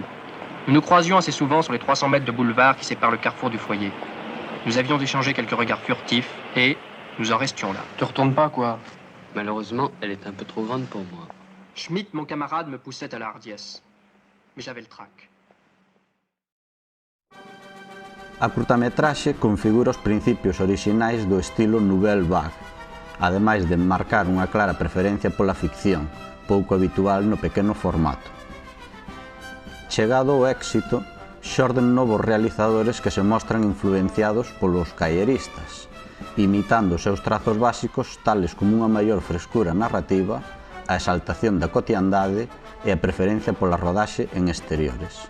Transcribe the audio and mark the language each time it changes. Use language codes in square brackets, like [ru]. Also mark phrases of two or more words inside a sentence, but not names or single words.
[fr] Nous nous croisions assez souvent sur les 300 mètres de boulevard qui séparent le carrefour du foyer. Nous avions échangé quelques regards furtifs et nous en restions là. Tu retournes pas, quoi? Malheureusement, elle est un peu trop grande pour moi. Schmitt, mon camarade, me poussait à la hardiesse. Mais j'avais le trac. [gl] A curtametraxe configura os principios orixinais do estilo Nouvelle Vague, ademais de marcar unha clara preferencia pola ficción, pouco habitual no pequeno formato. Chegado o éxito, xorden novos realizadores que se mostran influenciados polos caieristas, imitando os seus trazos básicos tales como unha maior frescura narrativa, a exaltación da cotiandade e a preferencia pola rodaxe en exteriores.